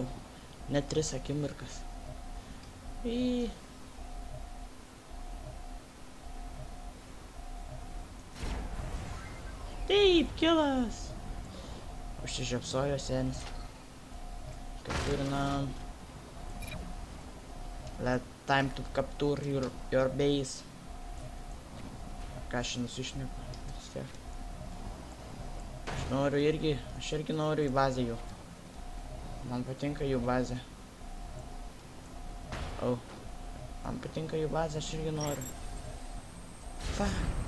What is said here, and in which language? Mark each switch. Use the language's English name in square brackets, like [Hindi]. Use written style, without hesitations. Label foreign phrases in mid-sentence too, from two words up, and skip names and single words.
[Lithuanian] Net 3 akimirkas. Taip, kilas. Užsižiapsojo senis. Capturinam. [English] Let time to capture your base. [Lithuanian] Ką aš nusišneku? Aš irgi noriu į bazę jų. Man patinka jų bazė. Man patinka jų bazė, aš irgi noriu. Fuck.